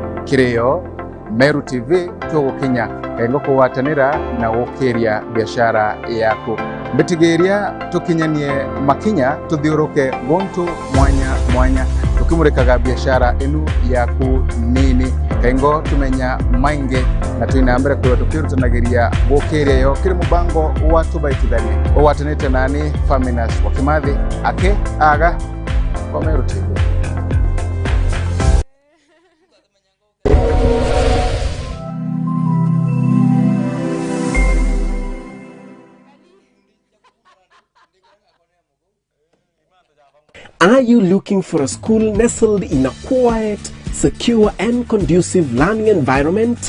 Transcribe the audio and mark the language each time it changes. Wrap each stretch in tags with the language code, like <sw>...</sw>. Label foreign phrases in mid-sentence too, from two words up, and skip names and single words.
<mer>kirio Meru TV tugukinya engo kuwatanira na gukiria biashara yaku mbitigeria tukinyanie makinya tuthiuruke gontu mwanya tukimurikaga biashara enu yaku nini engo tumenya mainge na tuinambere kwa tukirutanagiria gukiria yo kiri mubango watu baitithani watanete nani Faminas wakimathi ake aga kwa Meru TV.</mer> <en>Are you looking for a school nestled in a quiet, secure and conducive learning environment?</en>